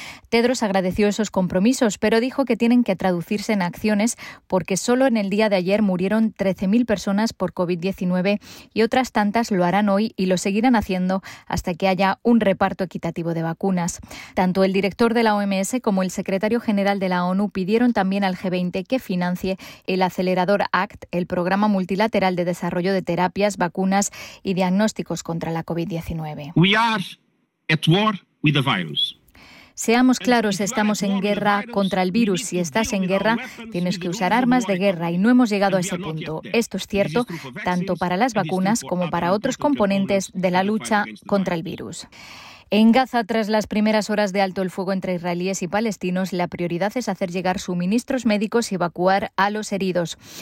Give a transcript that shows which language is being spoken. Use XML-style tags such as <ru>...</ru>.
<es>Tedros agradeció esos compromisos, pero dijo que tienen que traducirse en acciones porque solo en el día de ayer murieron 13.000 personas por COVID-19 y otras tantas lo harán hoy y lo seguirán haciendo hasta que haya un reparto equitativo de vacunas. Tanto el director de la OMS como el secretario general de la ONU pidieron también al G20 que financie el Acelerador ACT, el Programa Multilateral de Desarrollo de Terapias, Vacunas y Diagnósticos contra la COVID-19.</es> <en>We are at war with the virus.</en> <es>Seamos claros, estamos en guerra contra el virus. Si estás en guerra, tienes que usar armas de guerra y no hemos llegado a ese punto. Esto es cierto tanto para las vacunas como para otros componentes de la lucha contra el virus. En Gaza, tras las primeras horas de alto el fuego entre israelíes y palestinos, la prioridad es hacer llegar suministros médicos y evacuar a los heridos.</es>